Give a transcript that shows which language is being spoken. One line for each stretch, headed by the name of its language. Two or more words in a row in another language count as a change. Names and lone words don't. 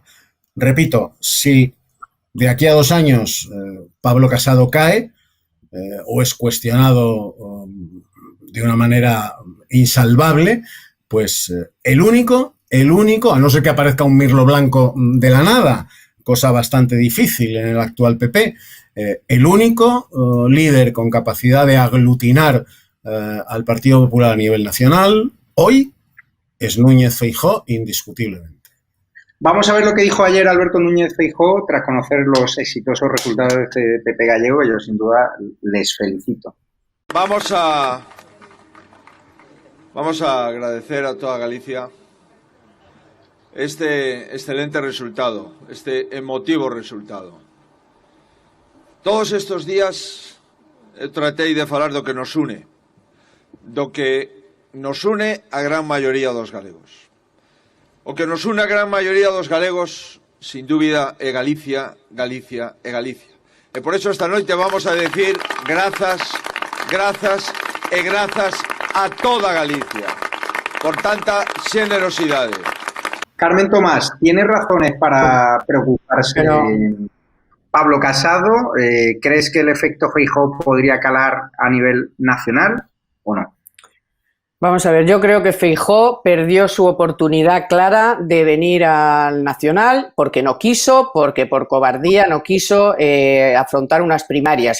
Spanish: Repito, si de aquí a 2 años Pablo Casado cae o es cuestionado de una manera insalvable, pues el único, a no ser que aparezca un mirlo blanco de la nada, cosa bastante difícil en el actual PP, el único líder con capacidad de aglutinar al Partido Popular a nivel nacional hoy es Núñez Feijóo, indiscutiblemente. Vamos a ver lo que dijo ayer Alberto Núñez Feijóo tras conocer los exitosos resultados de este PP gallego, y yo sin duda les felicito. Vamos a agradecer a toda Galicia este excelente resultado, este emotivo resultado.
Galician: Todos estos días tratei de falar do que nos une a gran maioría dos galegos. O que nos une a gran maioría dos galegos, sin dúbida, é Galicia, Galicia e Galicia. E por eso esta noite vamos a decir grazas e grazas a toda Galicia por tanta generosidade.
Spanish: Carmen Tomás, ¿tiene razones para preocuparse Pablo Casado? ¿Crees que el efecto Feijóo podría calar a nivel nacional o no? Vamos a ver, yo creo que Feijóo perdió su oportunidad clara de venir al Nacional porque no quiso, porque por cobardía no quiso afrontar unas primarias.